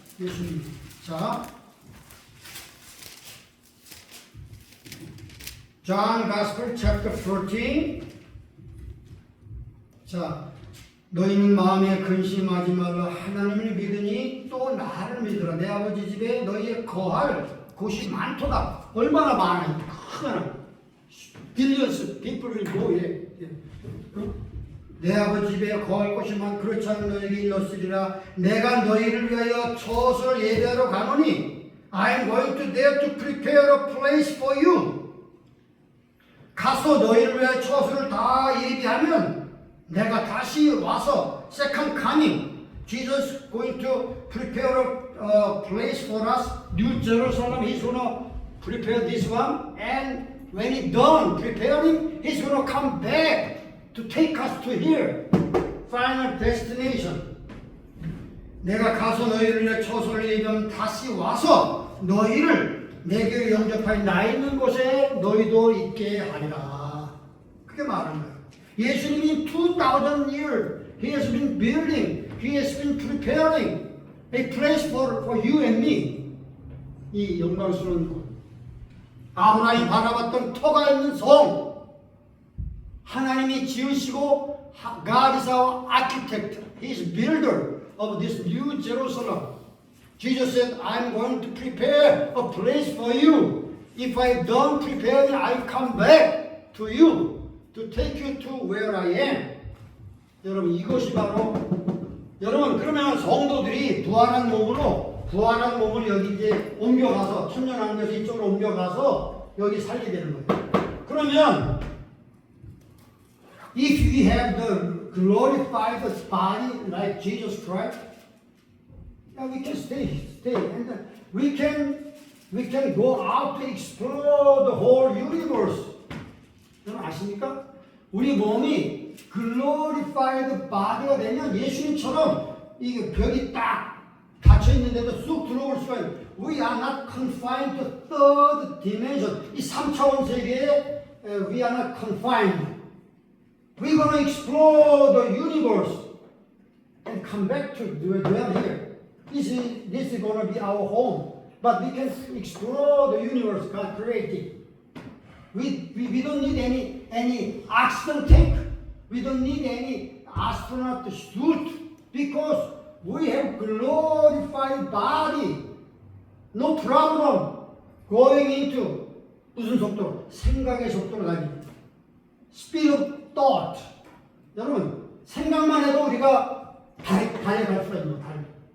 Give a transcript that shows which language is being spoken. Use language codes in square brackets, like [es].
[ko] 예수님. 자, [en] John Gospel chapter 14. [ko] 자, 너희는 마음에 근심하지 말라. 하나님을 믿으니 또 나를 믿으라. 내 아버지 집에 너희의 거할 곳이 많도다. 얼마나 많아요? 크잖아. [en] billions people will go here. [ko] 내 아버지 집에 거할 곳이 많 그렇지 않은 너희에게 일렀으리라. 내가 너희를 위하여 처소를 예배하러 가노니 [en] I am going to there to prepare a place for you. [ko] 가서 너희를 위하여 처소를 다 예비하면 내가 다시 와서 [en] second coming Jesus going to prepare a place for us New Jerusalem. He's going to prepare this one, and when he's done preparing, he's going to come back to take us to here, final destination. [ko] 내가 가서 너희를 위해 처소를 예비하면 다시 와서 너희를 내게 영접하여 나 있는 곳에 너희도 있게 하리라. 그게 말하는 거예요. 예수님이 [en] 2,000 years He has been building, He has been preparing a place for you and me. [ko] 이 영광스러운 곳. 아브라함이 바라봤던 터가 있는 성. 하나님이 지으시고 [en] God is our architect. He is builder of this new Jerusalem. Jesus said, I'm going to prepare a place for you. If I don't prepare it, I'll come back to you to take you to where I am. [ko] 여러분, 이것이 바로 여러분, 그러면 성도들이 부활한 몸을 여기 이제 옮겨가서 천년왕국에서 이쪽으로 옮겨가서 여기 살게 되는 거예요. 그러면 [en] if we have the glorified body like Jesus Christ, we can stay, and then we can go out to explore the whole universe. [ko] 여러분 아십니까? 우리 몸이 [en] glorified body [ko] 가 되면 예수님처럼 이게 벽이 딱 닫혀 있는데도 쑥 들어올 수가 있어요. [en] We are not confined to third dimension. [ko] 이 3차원 세계에 [en] we are not confined. We're going to explore the universe and come back to dwell here. This is going to be our home. But we can explore the universe God created. We don't need any oxygen tank. We don't need any astronaut suit because we have glorified body. No problem going into [ko] 무슨 속도로? 생각의 속도로 다닙니다. [en] Speed of thought. [ko] 여러분 생각만 해도 우리가 달에 갈 수가 있는 거예요.